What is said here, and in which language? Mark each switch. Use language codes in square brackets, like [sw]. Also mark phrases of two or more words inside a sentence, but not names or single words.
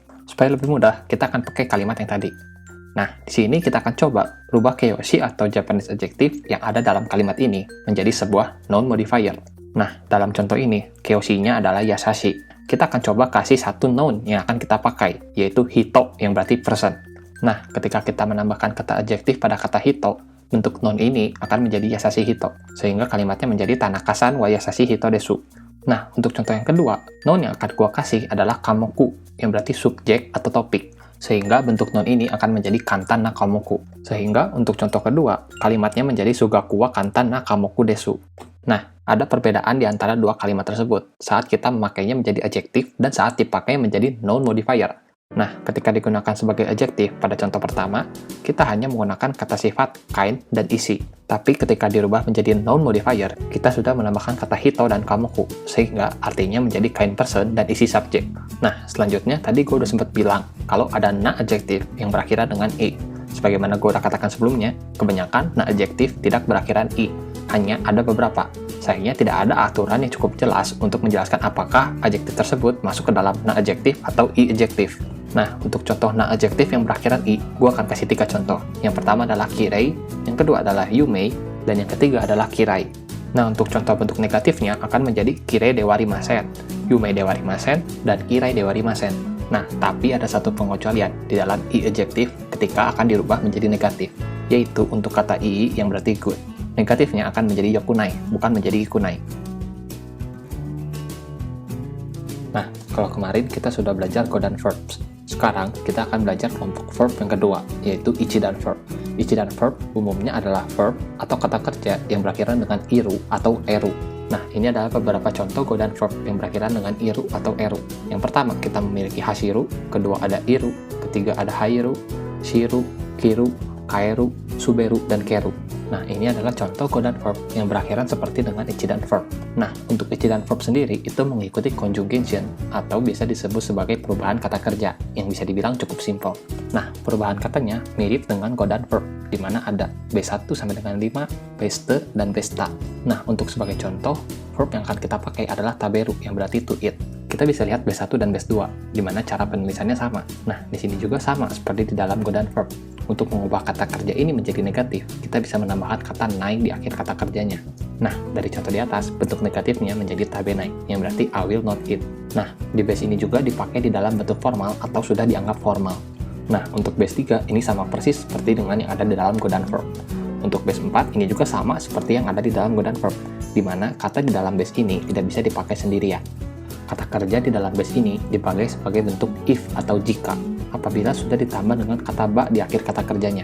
[id] Supaya lebih mudah, kita akan pakai kalimat yang tadi. Nah, di sini kita akan coba rubah keishi atau [en] Japanese adjective [id] yang ada dalam kalimat ini menjadi sebuah [en] noun modifier. [id] Nah, dalam contoh ini, keishi-nya adalah yasashi. Kita akan coba kasih satu noun yang akan kita pakai, yaitu hito, yang berarti person. Nah, ketika kita menambahkan kata adjektif pada kata hito, bentuk noun ini akan menjadi [ja] 優しい人, [id] sehingga kalimatnya menjadi [ja] 田中さんは優しい人です. [id] Nah, untuk contoh yang kedua, noun yang akan gua kasih adalah kamoku, yang berarti subjek atau topik, sehingga bentuk noun ini akan menjadi [ja] 簡単な科目. [id] Sehingga untuk contoh kedua, kalimatnya menjadi [ja] 数学は簡単な科目です. [id] Nah, ada perbedaan di antara dua kalimat tersebut saat kita memakainya menjadi adjektif dan saat dipakai menjadi [en] noun modifier. [id] Nah, ketika digunakan sebagai adjektif pada contoh pertama, kita hanya menggunakan kata sifat kind dan easy. Tapi ketika dirubah menjadi [en] noun modifier, [id] kita sudah menambahkan kata hito dan kamoku, sehingga artinya menjadi [en] kind person [id] dan [en] easy subject. [id] Nah, selanjutnya tadi gue udah sempat bilang kalau ada na-adjektif yang berakhiran dengan i. Sebagaimana gue udah katakan sebelumnya, kebanyakan na-adjektif tidak berakhiran i. Hanya ada beberapa. Sayangnya tidak ada aturan yang cukup jelas untuk menjelaskan apakah adjektif tersebut masuk ke dalam na-adjektif atau i-adjektif. Nah, untuk contoh na-adjektif yang berakhiran i, gue akan kasih 3 contoh. Yang pertama adalah kirei, yang kedua adalah yumei, dan yang ketiga adalah kirai. Nah, untuk contoh bentuk negatifnya akan menjadi [ja] きれいではありません, 有名ではありません, [id] dan [ja] 嫌いではありません. [id] Nah, tapi ada satu pengecualian di dalam i-adjektif ketika akan dirubah menjadi negatif. yaitu untuk kata ii yang berarti good. Negatifnya akan menjadi yokunai, bukan menjadi ikunai. Nah, kalau kemarin kita sudah belajar go dan verbs. Sekarang kita akan belajar kelompok verb yang kedua, yaitu ichi dan verb. Ichi dan verb umumnya adalah verb atau kata kerja yang berakhiran dengan iru atau eru. Nah, ini adalah beberapa contoh go dan verb yang berakhiran dengan iru atau eru. Yang pertama, kita memiliki hashiru, kedua ada iru, ketiga ada hairu, shiru, kiru, kaeru, suberu, dan keru. Nah, ini adalah contoh go dan verb yang berakhiran seperti dengan ichi dan verb. Nah, untuk ichi dan verb sendiri itu mengikuti conjugation atau bisa disebut sebagai perubahan kata kerja yang bisa dibilang cukup simpel. Nah, perubahan katanya mirip dengan go dan verb, di mana ada B1 sampai dengan 5, beste, dan besta. Nah, untuk sebagai contoh, verb yang akan kita pakai adalah taberu yang berarti [en] to eat. [id] Kita bisa lihat B1 dan B2, di mana cara penulisannya sama. Nah, di sini juga sama seperti di dalam go dan verb. Untuk mengubah kata kerja ini menjadi negatif, kita bisa menambahkan kata nai di akhir kata kerjanya. Nah, dari contoh di atas, bentuk negatifnya menjadi tabenai, yang berarti [en] I will not eat. [id] Nah, di base ini juga dipakai di dalam bentuk formal atau sudah dianggap formal. Nah, untuk base 3, ini sama persis seperti dengan yang ada di dalam go dan verb. Untuk base 4, ini juga sama seperti yang ada di dalam go dan verb, di mana kata di dalam base ini tidak bisa dipakai sendirian. Kata kerja di dalam base ini dipakai sebagai bentuk if atau jika, apabila sudah ditambah dengan kata ba di akhir kata kerjanya.